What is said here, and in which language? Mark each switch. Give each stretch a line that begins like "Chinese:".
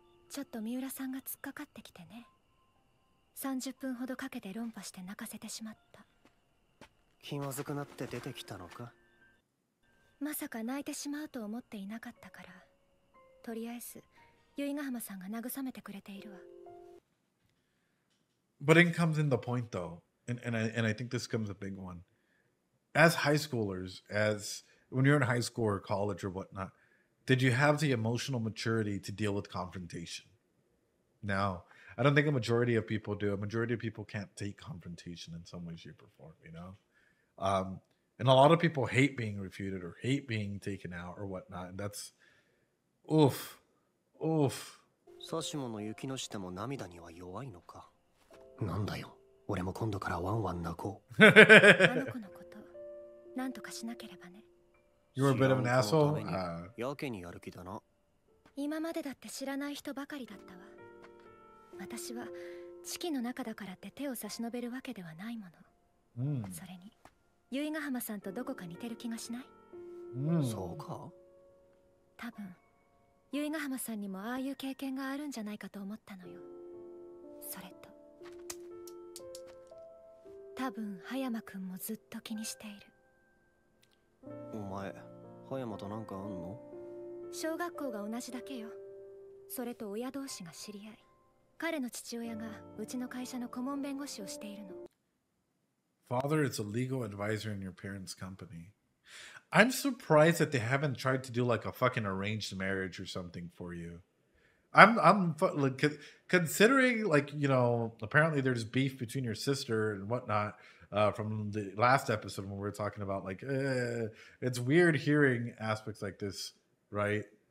Japanese: ちょっと三浦さんが突っかかってきてね。30分ほどかけて論破して泣かせてしまった。気まずくなって出てきたのか？まさか泣いてしまうと思っていなかったから、とりあえず由比ヶ浜さんが慰めてくれているわ。
English: But it comes in the point though, and I think this comes a big one. As high schoolers, when you're in high school or college or whatnot, did you have the emotional maturity to deal with confrontation? No. I don't think a majority of people do. A majority of people can't take confrontation in some way, shape, or form, you know? And a lot of people hate being refuted or hate being taken out or whatnot. And that's, oof.
Japanese: サシモの雪の下も涙には弱いのか。なんだよ。俺も今度からワンワン泣こう。あの子のこと、なんとかしなければね。
English: You were a bit of an asshole?
Japanese: やけにやる気だな。今までだって知らない人ばかりだったわ。私は地気の中だからって手を差し伸べるわけではないもの。それに由比ヶ浜さんとどこか似てる気がしない？そうか？多分由比ヶ浜さんにもああいう経験があるんじゃないかと思ったのよ。それと多分葉山くんもずっと気にしている。お前、葉山となんかあんの？小学校が同じだけよ。それと親同士が知り合い。彼の父親がうちの会社の顧問弁護士をしているの。
English: Father is a legal advisor in your parents' company. I'm surprised that they haven't tried to do like a fucking arranged marriage or something for you. I'm like, considering, like, you know, apparently there's beef between your sister and whatnot from the last episode when we were talking about like it's weird hearing aspects like this, right?